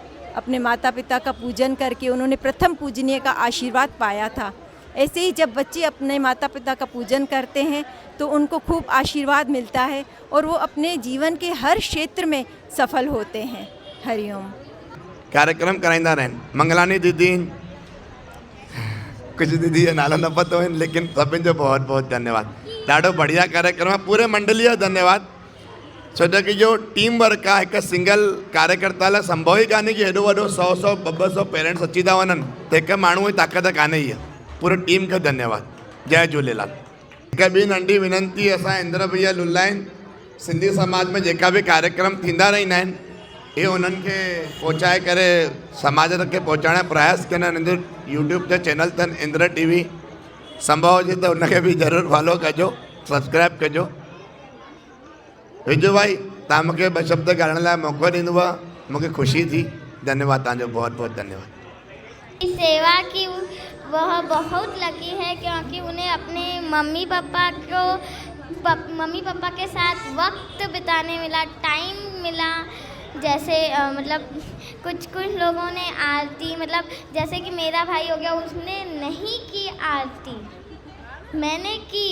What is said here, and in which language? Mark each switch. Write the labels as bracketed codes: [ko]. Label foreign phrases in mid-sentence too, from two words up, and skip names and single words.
[hi] अपने माता पिता का पूजन करके उन्होंने प्रथम पूजनीय का आशीर्वाद पाया था। ऐसे ही जब बच्चे अपने माता पिता का पूजन करते हैं तो उनको खूब आशीर्वाद मिलता है और वो अपने जीवन के हर क्षेत्र में सफल होते हैं। हरिओम। [sd] कार्यक्रम कराईंदा रहनि। मंगलानी दीदी, कुछ दीदी जो नालो न पतो आहिनि, लेकिन सभिनि जो बहुत बहुत धन्यवाद। ॾाढो बढ़िया कार्यक्रम आहे। पूरे मंडली जो धन्यवाद। छो जो कि जो [en] team work [sd] आहे, हिकु सिंगल कार्यकर्ता लाइ संभव ई कान्हे कि हेॾो वॾो 100 200 पेरेंट्स अची था वञनि, त हिकु माण्हू जी ताक़त कान्हे। इहा पूरी टीम खे धन्यवाद। जय झूलेलाल। हिकु ॿी नंढी विनंती, असां इंद्र भैया लुलाइन सिंधी समाज में जेका बि कार्यक्रम थींदा रहंदा आहिनि, ये उन्हनि खे पहुचाए करे समाज खे पहुचाइण जो प्रयास कनि। हिननि यूट्यूब ते चैनल अथनि इंद्र टीवी, संभव हुजे त उनखे बि ज़रूरु फॉलो कजो, सब्सक्राइब कजो। विजू भाई, तव्हां मूंखे 2 शब्द ॻाल्हाइण लाइ मौक़ो ॾींदो आहे, मूंखे ख़ुशी थी। धन्यवाद तव्हांजो, बहुत बहुत धन्यवाद। [hi] सेवा की वह बहुत लकी है क्योंकि उन्हें अपने मम्मी पापा के साथ वक्त बिताने मिला, टाइम मिला। जैसे मतलब कुछ लोगों ने आरती, मतलब जैसे कि मेरा भाई हो गया, उसने नहीं की आरती, मैंने की।